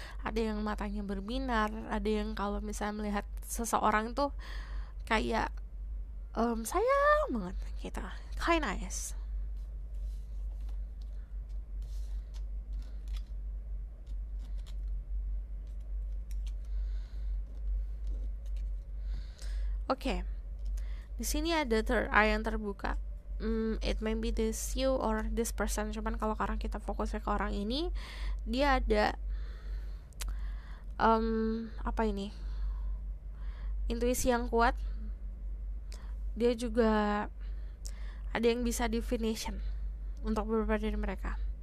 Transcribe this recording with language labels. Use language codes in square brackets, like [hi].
[id] Ada yang matanya berbinar, ada yang kalau misalnya melihat seseorang tuh kayak sayang banget gitu, [en] kind eyes. [id] Oke. Di sini ada third eye yang terbuka. [en] It may be this you or this person. [id] Cuman kalau sekarang kita fokusnya ke orang ini, dia ada apa ini? Intuisi yang kuat. Dia juga ada yang bisa definition untuk beberapa dari mereka.